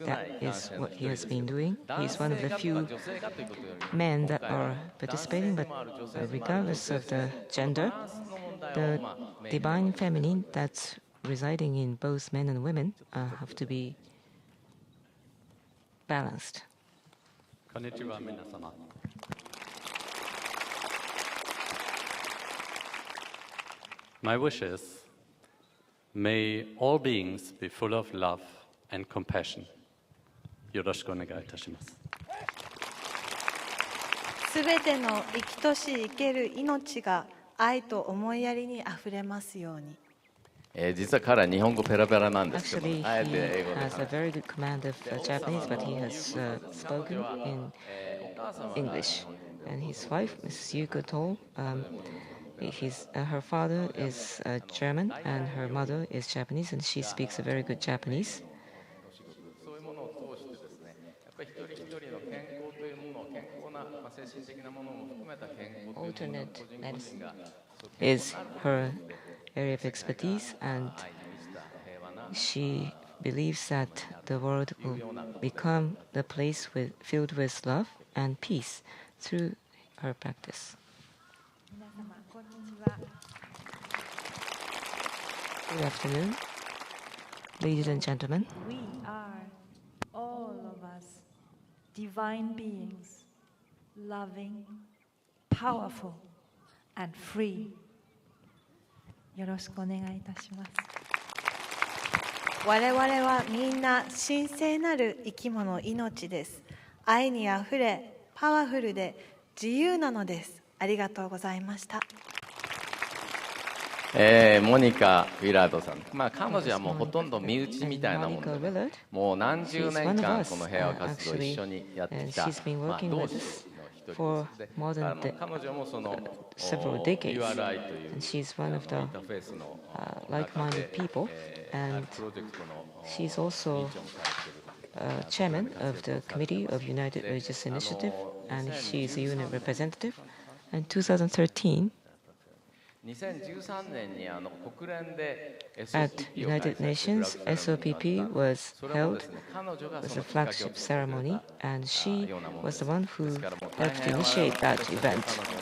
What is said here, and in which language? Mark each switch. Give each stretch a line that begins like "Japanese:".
English: That is what he has been doing. He is one of the few men that are participating, but regardless of the gender, the divine feminine that's residing in both men and women have to be balanced.
Japanese: Konnichiwa, minasama.
English: My wish is, may all beings be full of love and compassion.
Japanese: よろしくお願いいたします。すべての生きとし生ける命が愛と思いやりにあふれますように。実は彼は日本語ペラペラなんですけど、
English: Actually, he has a very good command of Japanese, but he has spoken in English. And his wife, Mrs. Yuko Toll, her father is German and her mother is Japanese, and she speaks a very good Japanese. Alternate medicine is her area of expertise, and she believes that the world will become the place filled with love and peace through her practice. Good afternoon, ladies and gentlemen. We are, all of us, divine beings, loving, powerful, and free.
Japanese: よろしくお願いいたします。我々はみんな神聖なる生き物、命です。愛にあふれ、パワフルで自由なのです。ありがとうございました。モニカ・ウィラードさん、彼女はもうほとんど身内みたいなもんで、もう何十年間この平和活動を一緒にやってきた、同志の一人です。彼女もその URI というインターフェースの
English: like-minded people, and she's also chairman of the Committee of United Religious Initiative, and she is a unit representative. In 2013, at United Nations, SOPP was held as a flagship ceremony, and she was the one who helped initiate that event.